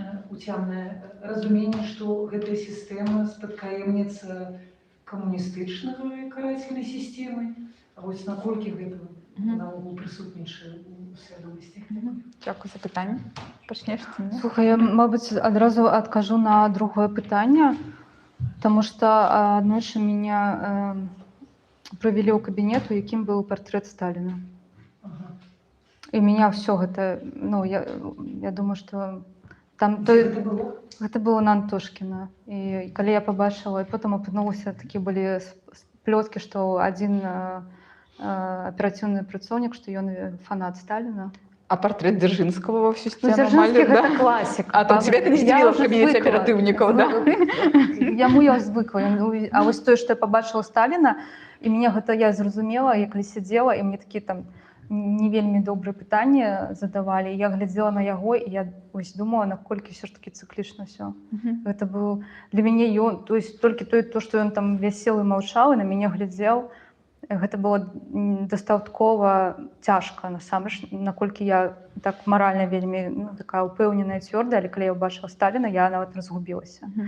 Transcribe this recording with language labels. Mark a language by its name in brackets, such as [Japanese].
[Belarusian] уцямнае разуменне, што гэтая система спадкаемніца коммунистычнага карательной системы, а вось наколькі гэта наогул прысутнічае у свядомасці. Дзякуй за пытанне. Пачнеш ты мне? Слухай, я, мабыць, адразу адкажу на другое пытанне, [Russian] потому что [Belarusian] аднойчы меня провели ў кабінет, у якім быў партрэт Сталіна. І меня все гэта, ну, я думаю, што там [Russian] Где это было? [Belarusian] гэта было на Антошкіна. І калі я пабачыла, і потым апынулася, такі былі плёткі, што адзін аперацыйны працоўнік, што ён фанат Сталіна. [Russian] А портрет Дзяржынского во всю Ну, стену [Belarusian] Дзяржынскі малит, да? гэта класіка. [Russian] А то тебя это не здзівіла в кабінеті оперативников, да? [Belarusian] Яму я звыкла. А вось тое, што я пабачыла Сталіна, і мне гэта я зразумела, я калі сидзела, і мне такі там не вельмі добрыя пытанні задавалі. Я глядзела на яго, і я ось думала, наколькі ўсё ж таки цыклічна ўсё. Гэта быў для мяне ён, то есть толькі то, што ён там вясел і маўчаў, і на мяне глядзеў, гэта было дастаткова цяжка, насамрэч, наколькі я так маральна вельмі, ну, такая упэўненая, цвёрдая, але калі я ўбачыла Сталіна, я нават разгубілася.